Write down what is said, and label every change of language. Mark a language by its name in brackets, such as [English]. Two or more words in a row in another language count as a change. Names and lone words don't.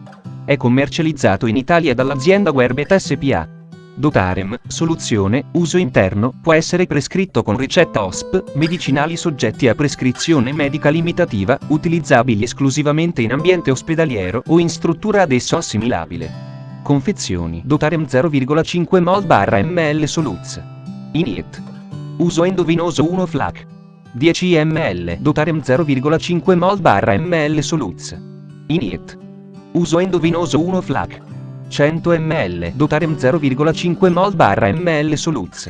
[Italian] È commercializzato in Italia dall'azienda Guerbet SPA. Dotarem, soluzione, uso interno, può essere prescritto con ricetta OSP, medicinali soggetti a prescrizione medica limitativa, utilizzabili esclusivamente in ambiente ospedaliero o in struttura ad esso assimilabile. Confezioni. Dotarem 0,5 mol/ml Soluz. Iniet. Uso endovenoso 1 FLAC. 10 ml. Dotarem 0,5 mol/ml Soluz. Iniet. Uso endovenoso 1 FLAC. 100 ml. Dotarem 0,5 mol/ml Soluz.